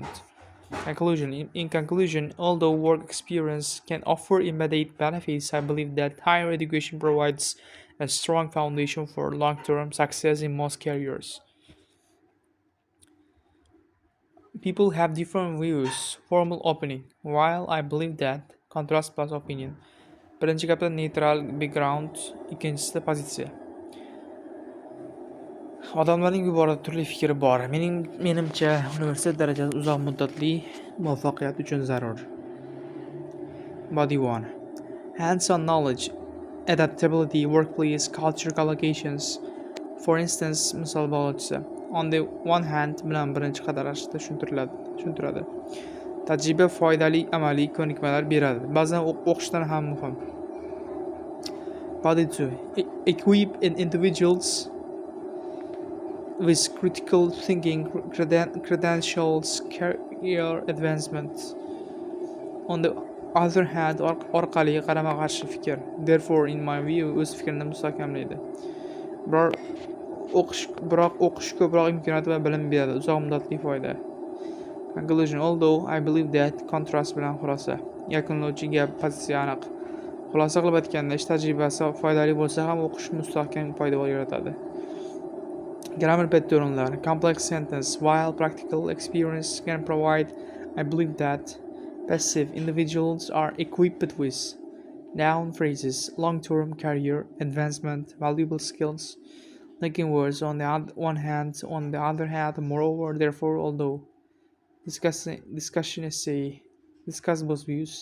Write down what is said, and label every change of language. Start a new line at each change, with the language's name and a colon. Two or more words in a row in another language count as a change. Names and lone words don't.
English: In conclusion, although work experience can offer immediate benefits, I believe that higher education provides a strong foundation for long-term success in most careers. People have different views. Formal opinion. While I believe that contrast plus opinion.
Uzbek: Birinchi qatda neytral background, ikkinchisi pozitsiya. Odamlarning bu borada turli fikri bor. Menimcha, universitet darajasi uzoq muddatli muvaffaqiyat uchun zarur.
English: Body 1. Hands-on knowledge, adaptability, workplace, culture collocations. For instance,
Uzbek: misol bog'liqchisi.
English: On the one hand
Uzbek: bilan birinchi qadarashda tushuntiradi. Tajriba foydali amaliy ko'nikmalar beradi. Ba'zan o'qishdan ham muhim.
English: Body 2. Equip individuals with critical thinking, credentials, career advancement. On the other hand,
Uzbek: orqali qarama-qarshi fikr.
English: Therefore, in my view,
Uzbek: o'z fikrini mustahkamlaydi. Biroq o'qish ko'proq imkoniyat va bilim beradi. Uzoq muddatli foyda.
English: Conclusion. Although I believe that contrast
Uzbek: bilan xulosa. Yakunlovchi gap pozitsiya aniq. Xulosa qilib aytganda, ish tajribasi foydali bo'lsa ham o'qish mustahkam poydevor yaratadi. Grammar patternlar.
English: Complex sentence. While practical experience can provide, I believe that passive individuals are equipped with noun phrases, long-term career advancement, valuable skills, linking words on the other hand, moreover, therefore, although discussion essay discuss both views.